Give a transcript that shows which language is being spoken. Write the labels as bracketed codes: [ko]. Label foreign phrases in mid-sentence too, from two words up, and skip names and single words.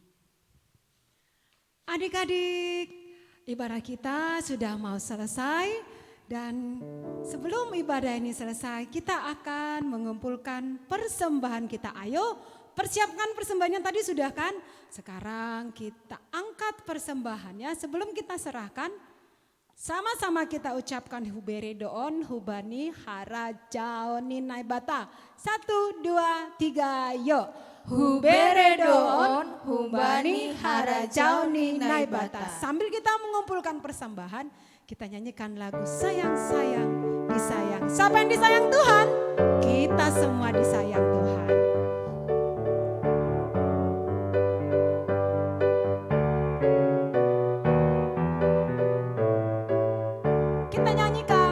[id] Adik-adik, ibadah kita sudah mau selesai dan sebelum ibadah ini selesai kita akan mengumpulkan persembahan kita. Ayo persiapkan persembahannya tadi sudah kan? Sekarang kita angkat persembahannya sebelum kita serahkan. Sama-sama kita ucapkan [smr] hubere doon, hubani hara jaoni naibata. [id] 1, 2, 3, yuk. [smr] Hubere doon, hubani hara jauni naibata. [id] Sambil kita mengumpulkan persembahan, kita nyanyikan lagu sayang-sayang disayang. Siapa yang disayang Tuhan? Kita semua disayang Tuhan. Kita nyanyikan